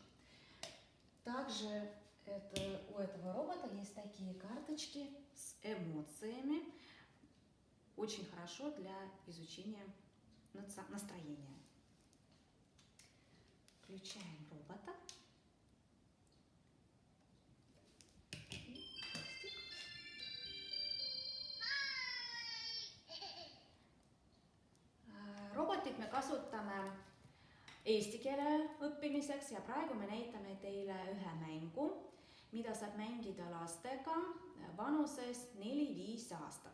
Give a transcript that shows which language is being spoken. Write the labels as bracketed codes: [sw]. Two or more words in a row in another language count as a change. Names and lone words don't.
[ru] Также у этого робота есть такие карточки с эмоциями. Очень хорошо для изучения настроения. Включаем робота. [et] Robotit me kasutame eesti keele õppimiseks ja praegu me näitame teile ühe mängu, mida saab mängida lastega vanuses 4-5 aastat.